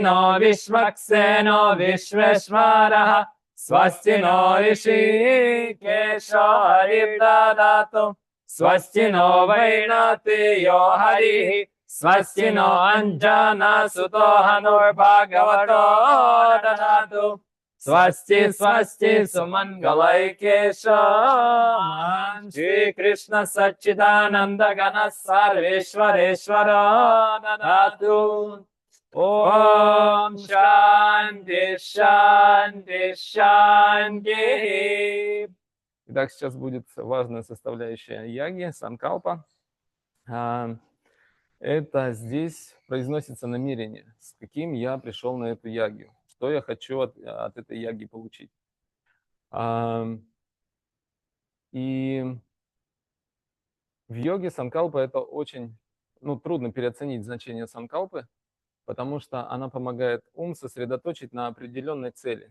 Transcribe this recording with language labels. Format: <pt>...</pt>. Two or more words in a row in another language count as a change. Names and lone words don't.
<sa>नो विष्वक्सेनो विश्वेश्वरः, स्वस्ति नो हृषीकेशो हरिर्दधातु, स्वस्ति नो वैनतेयो हरिः, स्वस्ति नो अञ्जना सुतो हनूर्भगवतो दधातु, स्वस्ति स्वस्ति सुमङ्गलैः केशः, श्री कृष्णः सच्चिदानन्द घनः सर्वेश्वरेश्वरो दधातु. ॐ शान्तिः शान्तिः शान्तिः.</sa> <ru>Итак, сейчас будет важная составляющая яги, санкалпа. Это здесь произносится намерение, с каким я пришел на эту ягью, что я хочу от этой яги получить. И в йоге санкалпа это очень, трудно переоценить значение санкалпы, потому что она помогает ум сосредоточить на определенной цели.</ru>